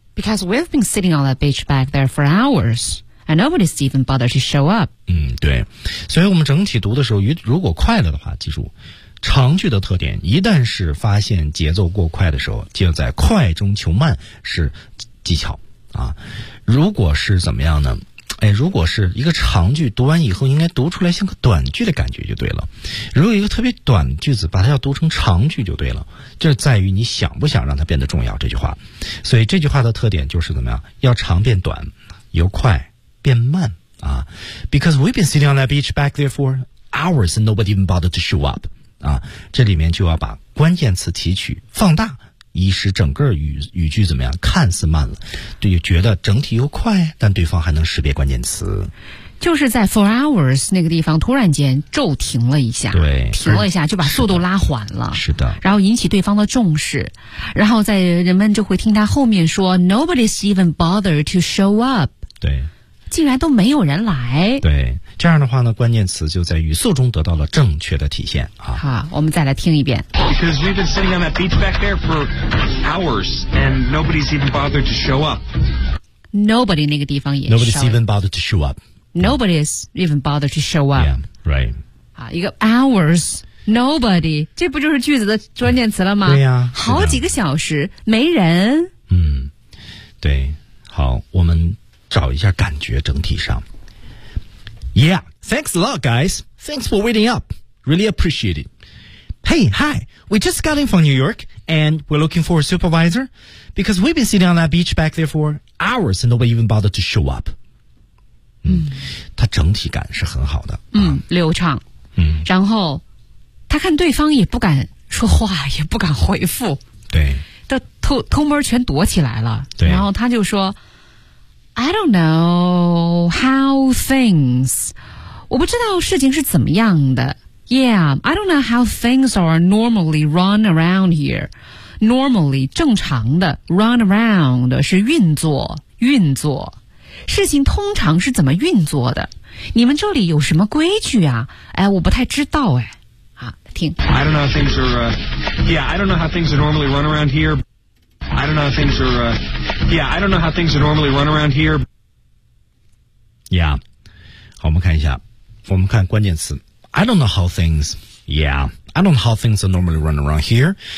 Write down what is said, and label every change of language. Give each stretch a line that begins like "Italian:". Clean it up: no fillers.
English: Because we've been sitting on that beach back there for hours， And nobody's even bothered to show up.
Chinese: 嗯，对。所以我们整体读的时候，如果快了的话，记住，长句的特点，一旦是发现节奏过快的时候，就在快中求慢是技巧啊。如果是怎么样呢？哎，如果是一个长句读完以后，应该读出来像个短句的感觉就对了。如果一个特别短句子，把它要读成长句就对了。这在于你想不想让它变得重要，这句话。所以这句话的特点就是怎么样？要长变短，由快变慢啊。
English: Because we've been sitting on that beach back there for hours and nobody even bothered to show up.
Chinese: 啊，这里面就要把关键词提取放大，以使整个语句怎么样看似慢了，对，觉得整体又快，但对方还能识别关键词。就是在 for hours 那个地方突然间骤停了一下，对，停了一下就把速度拉缓了，是的，然后引起对方的重视，然后在人们就会听他后面说
English: nobody's even bothered to show up，
Chinese: 对，竟然都没有人来，对，这样的话呢，关键词就在语速中得到了正确的体现啊。好，我们再来听一遍。
English: Because we've been sitting on that beach back there for hours, and nobody's even bothered to show up.
Chinese: Nobody 那个地方也
English: nobody's even bothered to show up. Nobody's even bothered to show up. Yeah, right.
Chinese: 啊，一个 hours, nobody， 这不就是句子的关键词了吗？对呀，好几个小时没人。嗯，对，好，我们找一下感觉整体上。
English: Yeah, thanks a lot, guys. Thanks for waiting up. Really appreciate it. Hey, hi. We just got in from New York, and we're looking for a supervisor because we've been sitting on that beach back there for hours and nobody even bothered to show up.
Chinese: 他整体感是很好的。流畅。然后他看对方也不敢说话，也不敢回复。对。他偷摸全躲起来了。对。然后他就说
English: I don't know how things.
Chinese: 我不知道事情是怎么样的。
English: Yeah, I don't know how things are normally run around here.
Chinese: Normally, 正常的 run around 是运作。事情通常是怎么运作的？你们这里有什么规矩啊？哎，我不太知道哎。啊，听。
English: I don't know how things are. Yeah, I don't know how things are normally run around here. I don't know how things are, yeah, I don't know how things are normally run around here. Yeah.
Chinese: 好，我们看一下，我们看关键词。
English: I don't know how things, yeah, I don't know how things are normally run around here.